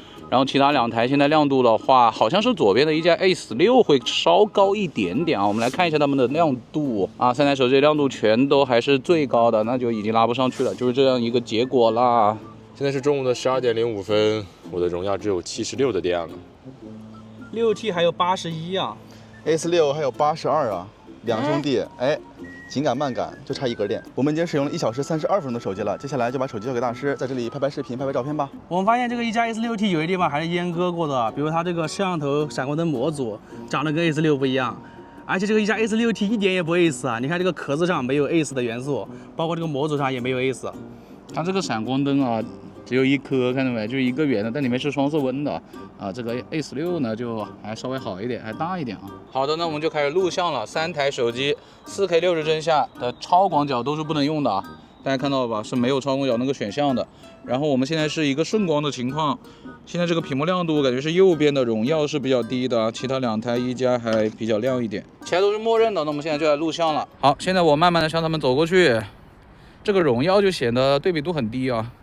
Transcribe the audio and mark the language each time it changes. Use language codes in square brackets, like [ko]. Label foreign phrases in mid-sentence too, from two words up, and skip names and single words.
[zh] 然後其他2台現在亮度的話，好像是左邊的一加 S6會稍高一點點啊。我們來看一下它們的亮度啊，3台手機亮度全都還是最高的，那就已經拉不上去了，就是這樣一個結果啦。現在是中午的12點05分，我的榮耀只有76的電了。 6T 還有81啊，S6 還有82啊。两兄弟，哎，緊趕慢趕，就差1格電。我們已經使用了1小時32分鐘的手機了，接下來就把手機交給大師，在這裡拍拍視頻，拍拍照片吧。我們發現這個一加 S6T 有些地方還是閹割過的，比如它這個攝像頭閃光燈模組長得跟 S6不一樣，而且這個一加 S6T 一點也不 ACE 啊！你看這個殼子上沒有 ACE 的元素，包括這個模組上也沒有 ACE。它這個閃光燈啊，只有1顆，看到沒？就一個圓的，但裡面是雙色溫的啊。這個 A16呢就還稍微好一點，還大一點啊。好的，那我們就開始錄像了。3台手機 4K 60帧下的超廣角都是不能用的啊，大家看到了吧？是沒有超廣角那個選項的。然後我們現在是一個順光的情況，現在這個屏幕亮度感覺是右邊的榮耀是比較低的，其他2台一加還比較亮一點，其他都是默認的。那我們現在就來錄像了。好，現在我慢慢的向他們走過去，這個榮耀就顯得對比度很低啊。